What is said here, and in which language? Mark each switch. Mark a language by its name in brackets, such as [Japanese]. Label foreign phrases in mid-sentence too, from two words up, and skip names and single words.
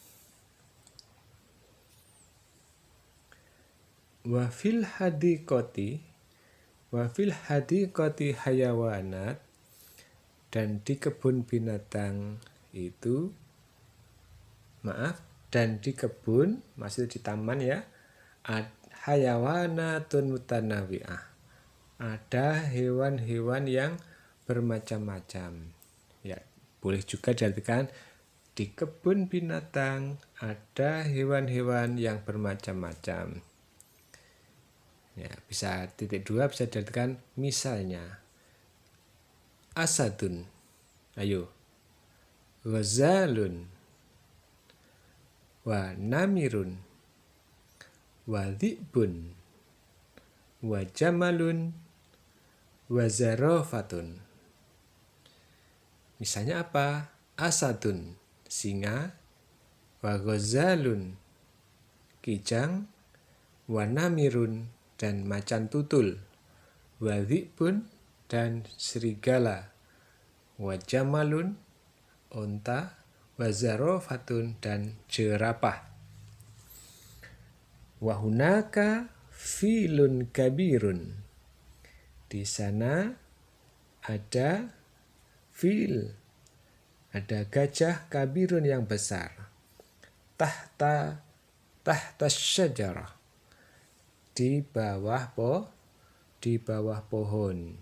[Arabic] وفي الحديقة حيوانات, [Indonesian] dan di kebun binatang itu dan di kebun, maksud di taman ya, [Arabic] حيوانات متنوعة, [Indonesian] ada hewan-hewan yang bermacam-macam. Ya, boleh juga diartikan di kebun binatang ada hewan-hewan yang bermacam-macam. Ya, bisa titik 2 bisa diartikan misalnya [Arabic] أسدٌ، ayo، غزالٌ، ونمرٌ، وذئبٌ، وجملٌ، وزرافةٌ. [Indonesian] Misalnya apa? [Arabic] أسدٌ، singa، وغزالٌ، kijang، ونمرٌ, [Indonesian] dan macan tutul, [Arabic] وذئبٌ, [Indonesian] dan serigala, [Arabic] وجملٌ، onta، وزرافةٌ, [Indonesian] dan jerapah. [Arabic] وهناك فيلٌ كبيرٌ. [Indonesian] Di sana ada fil, ada gajah kabirun yang besar. [Arabic] تحت شجرة, [Indonesian] di bawah pohon.